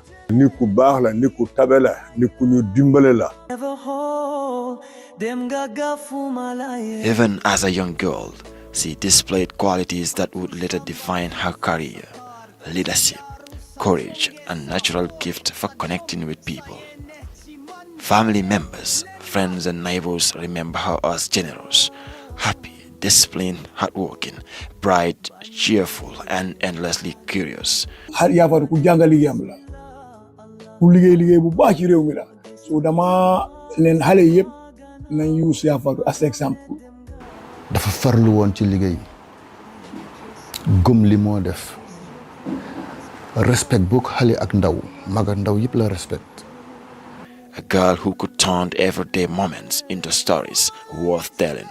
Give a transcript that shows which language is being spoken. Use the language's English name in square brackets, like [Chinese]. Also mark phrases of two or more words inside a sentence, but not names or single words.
[Wolof] nit ku baax la nit ku tabe la nit ku ñu dimbale la. [English] Even as a young girl, she displayed qualities that would later define her career: leadership, courage, and natural gift for connecting with people. Family members, friends, and neighbors remember her as generous, happy, disciplined, hardworking, bright, cheerful, and endlessly curious. [Wolof] har yaa Fatou ku jàng liggéeyam la ku liggéey bu baax ci réew mi la so dama leen xale yëpp nañ use yaa Fatou [English] as exemple. [Wolof] dafa farlu woon ci liggéey gëm li moo def respect bu xale ak ndaw mag ak ndaw yëpp la respect. [English] A girl who could turn everyday moments into stories worth telling.